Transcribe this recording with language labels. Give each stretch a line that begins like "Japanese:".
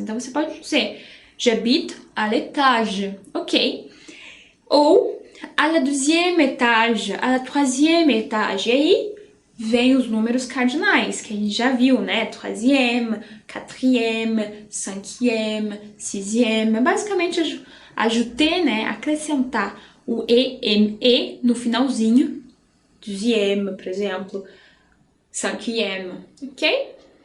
Portuguese: Então, você pode dizer
French: j'habite à l'étage,
Portuguese: ok?
French: Ou à la deuxième étage, à la troisième étage.
Portuguese: E aí, vem os números cardinais, que a gente já viu, né?
French: Troisième, quatrième, cinquième, sixième.
Portuguese: Basicamente, ajouter, né? Acrescentar o E no finalzinho. Deuxième, por exemplo. Cinquième, ok?